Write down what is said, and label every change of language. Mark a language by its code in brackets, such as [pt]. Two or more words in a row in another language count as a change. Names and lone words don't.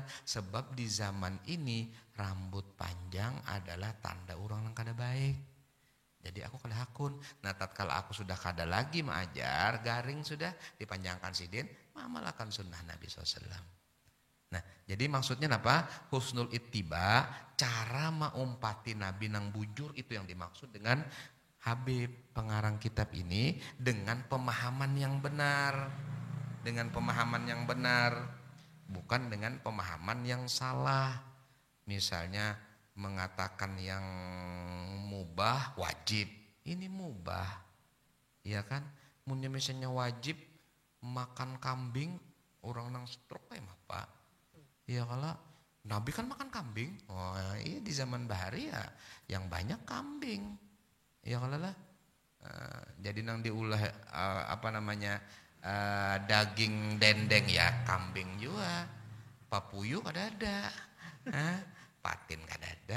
[id] Sebab di zaman ini rambut panjang adalah tanda orang yang kada baik. [bjn] Jadi aku kada hakun. Nah tatkala aku sudah kada lagi mengajar, garing sudah dipanjangkan sidin, amalkan sunnah Nabi SAW. [id] Nah jadi maksudnya apa? [ar] Husnul ittiba, [id] cara mengumpati Nabi nang bujur, itu yang dimaksud dengan Habib pengarang kitab ini, dengan pemahaman yang benar. Dengan pemahaman yang benar, bukan dengan pemahaman yang salah. Misalnya mengatakan yang mubah wajib, ini mubah, ya kan? [bjn] Munnya misalnya wajib makan kambing, orang nang stroke kayak apa? [id] Ya kalau Nabi kan makan kambing, oh iya di zaman bahari ya yang banyak kambing. [bjn] Ya kalau lah, jadi nang diulah daging dendeng ya kambing juga, papuyu kada ada, patin kada ada.